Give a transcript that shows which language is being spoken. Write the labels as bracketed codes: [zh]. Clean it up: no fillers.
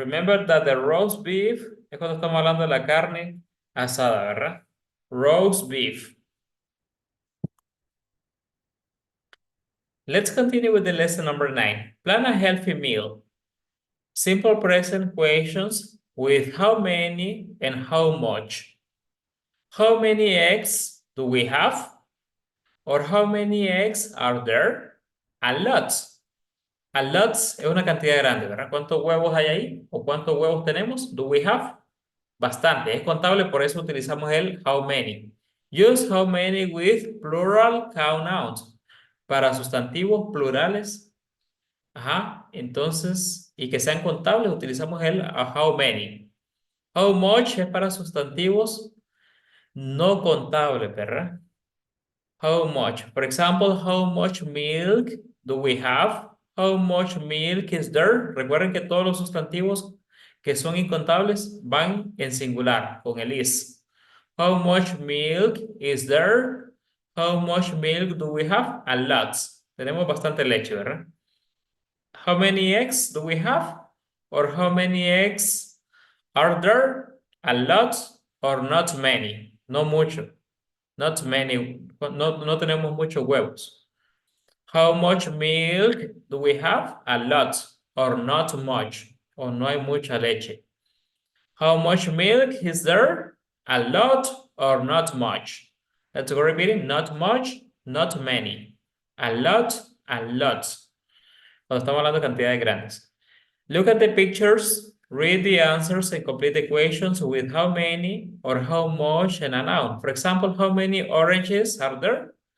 [en] Remember that the roast beef [es] es cuando estamos hablando de la carne asada, ¿verdad? [en] Roast beef. Let's continue with the lesson number 9. Plan a healthy meal. Simple present questions with how many and how much. How many eggs do we have? Or how many eggs are there? A lot. [es] A lot es una cantidad grande, ¿verdad? ¿Cuántos huevos hay ahí? ¿O cuántos huevos tenemos? [en] Do we have? [es] Bastante. Es contable, por eso utilizamos el how many. [en] Use how many with plural count nouns. [es] Para sustantivos plurales. Entonces, y que sean contables, utilizamos el how many. How much es para sustantivos no contables, ¿verdad? [en] How much. For example, how much milk do we have? How much milk is there? [es] Recuerden que todos los sustantivos que son incontables van en singular, con el is. [en] How much milk is there? How much milk do we have? A lot. [es] Tenemos bastante leche, ¿verdad? [en] How many eggs do we have? Or how many eggs are there? A lot or not many? [es] No mucho. [en] Not many. [es] No tenemos muchos huevos. [en] How much milk do we have? A lot or not much. [es] O no hay mucha leche. [en] How much milk is there? A lot or not much. Let's go repeating. Not much, not many. A lot, A lot. [es] Cuando estamos hablando de cantidades grandes. [en] Look at the pictures, read the answers, and complete the equations with how many or how much and a noun. For example, how many oranges are there?